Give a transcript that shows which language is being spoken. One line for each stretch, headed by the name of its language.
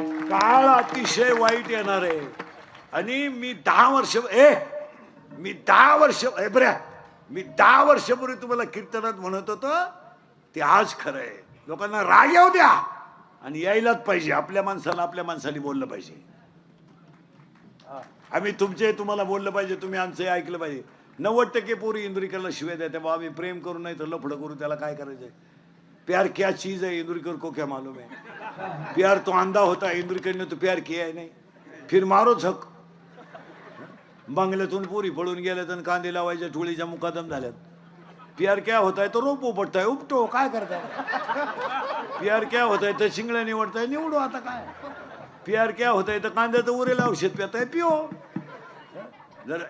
Marathi: काळ अतिशय वाईट येणार आहे. आणि मी 10 वर्षापूर्वी तुम्हाला कीर्तनात म्हणत होतो ते आज खरं आहे. लोकांना राग येऊ द्या आणि यायलाच पाहिजे. आपल्या माणसाने बोललं पाहिजे. आम्ही तुम्हाला बोललं पाहिजे, तुम्ही आमचं ऐकलं पाहिजे. 90% पोरी इंदुरीकरला शिवाय द्या, तेव्हा आम्ही प्रेम करू नाही तर लफडं करू, त्याला काय करायचंय.
Hindi: प्यार क्या चीज है इंदुरीकर को क्या मालूम है. प्यार तो अंधा होता, इंदुरीकर ने तो प्यार किया है नहीं. फिर मारो झक.
Marathi: बंगल्यातून पोरी पळून गेल्या तर कांदे लावायच्या टोळीच्या मुकादम झाल्यात.
Hindi: प्यार क्या होता है
Marathi: तो रोप उपटताय, उपटो, काय करताय. प्यार क्या होता है तर शिंगड्या निवडताय, निवडू, आता काय.
Hindi: प्यार क्या होता है
Marathi: तर कांद्याचं उरेल औषध पिताय, पिओ.